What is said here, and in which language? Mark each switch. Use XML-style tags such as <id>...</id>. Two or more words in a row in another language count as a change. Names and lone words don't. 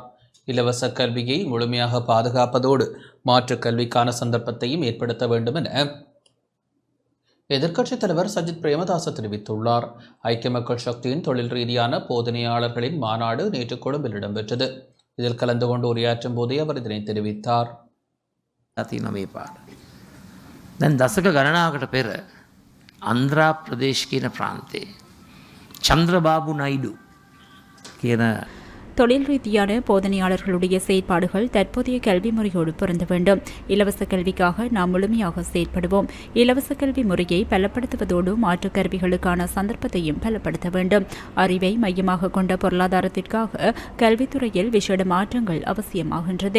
<ta>இலவச கல்வியை முழுமையாக பாதுகாப்பதோடு மாற்றுக் கல்விக்கான சந்தர்ப்பத்தையும் ஏற்படுத்த வேண்டும் என எதிர்க்கட்சித் தலைவர் சஜித் பிரேமதாச தெரிவித்துள்ளார். ஐக்கிய மக்கள் சக்தியின் தொழில் ரீதியான போதனையாளர்களின் மாநாடு நேற்று கொழும்பில் இடம்பெற்றது. இதில் கலந்து கொண்டு உரையாற்றும் போதே அவர் இதனை தெரிவித்தார்.</ta> <si>දසක ගණනාවකට පෙර අන්ද්‍රා ප්‍රදේශ කියන ප්‍රාන්තයේ චන්ද්‍රබාබු නයිඩු කියන</si> <ta>தொழில் ரீதியான போதனையாளர்களுடைய செயற்பாடுகள் தற்போதைய கல்வி முறையோடு பொருந்த வேண்டும். இலவச கல்விக்காக நாம் முழுமையாக செயற்படுவோம். இலவச கல்வி முறையை பலப்படுத்துவதோடு மாற்றுக் கல்விகளுக்கான சந்தர்ப்பத்தையும் பலப்படுத்த வேண்டும். அறிவை மையமாக கொண்ட பொருளாதாரத்திற்காக கல்வித்துறையில் விசேட மாற்றங்கள் அவசியமாகின்றது.</ta>